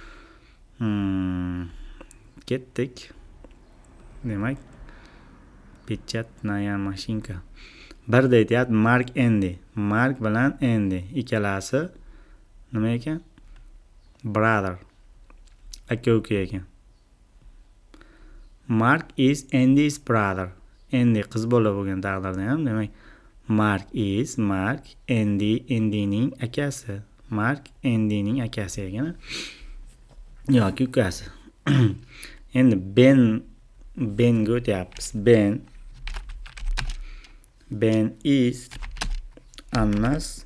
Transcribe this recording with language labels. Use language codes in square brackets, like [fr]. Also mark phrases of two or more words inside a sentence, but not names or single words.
[uz] Ketdik. Demak, [ru] печатная машинка. [uz] Birda aytyapti Mark Andy. Mark bilan Andy ikkalasi nima ekan? Brother. Aka-uka ekan. [en] Mark is Andy's brother. [uz] Andy qiz bola bo'lgan taqdirda ham, demak Mark Andyning akasi. Mark Andyning akasi ekan. Yoki ukasi. Endi Benga o'tyapmiz. [en] Ben is Anna's.